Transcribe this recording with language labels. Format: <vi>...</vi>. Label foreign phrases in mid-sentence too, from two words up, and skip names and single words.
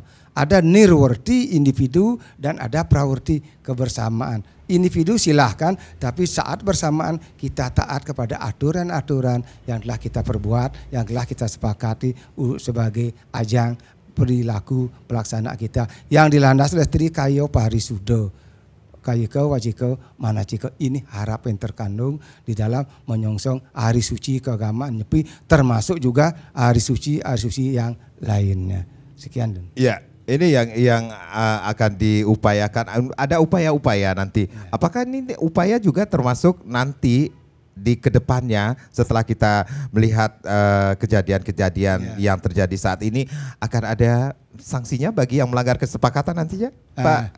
<id>Ada nirwarti individu dan ada prawarti kebersamaan. Individu silahkan, tapi saat bersamaan kita taat kepada aturan-aturan yang telah kita perbuat, yang telah kita sepakati sebagai ajang perilaku pelaksana kita yang dilandasi oleh Trikayo Parisudo.</id> <sa>Kayiko wajiko manaciko,</sa> <id>ini harap yang terkandung di dalam menyongsong hari suci keagamaan Nyepi, termasuk juga hari suci yang lainnya. Sekian. Ya, ini yang akan diupayakan. Ada upaya-upaya nanti. Apakah ini upaya juga termasuk nanti di kedepannya setelah kita melihat kejadian-kejadian yang terjadi saat ini akan ada sanksinya bagi yang melanggar kesepakatan nantinya, Pak?</id>